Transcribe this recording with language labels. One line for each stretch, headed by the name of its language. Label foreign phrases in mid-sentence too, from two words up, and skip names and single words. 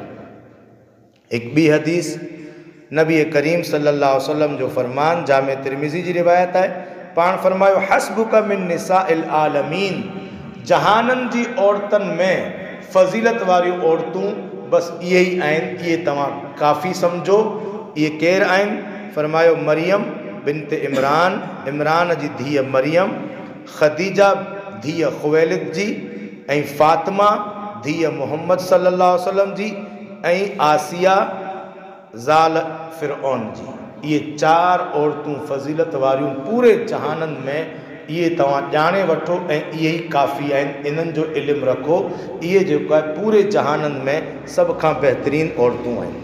Sindhi: हिकु ॿी हदीस नबी करीम
Arabic: صلى الله عليه وسلم
Sindhi: जो फरमान जामे तिरमिज़ी जी रिवायत आहे, पाण फरमायो
Arabic: حسبك من نساء العالمين,
Sindhi: जहाननि जी औरतुनि में फ़ज़ीलत वारियूं औरतूं बसि इहे ई आहिनि, इहे तव्हां काफ़ी सम्झो। इहे केरु आहिनि? फरमायो मरियम बिनत इमरान, इमरान जी धीअ मरियम, ख़दीजा धीअ ख़ुवैलिद जी, ऐं फ़ातिमा धीअ मुहम्मद
Arabic: صلى الله عليه وسلم
Sindhi: जी, ऐं आसिया ज़ाल फ़िरऔन जी। इहे 4 औरतूं फ़ज़ीलत वारियूं पूरे जहाननि में, इहे तव्हां ॼाणे वठो ऐं इहे ई काफ़ी आहिनि, इन्हनि जो इल्मु रखो। इहे जेको आहे पूरे जहाननि में सभ खां बहितरीन औरतूं आहिनि।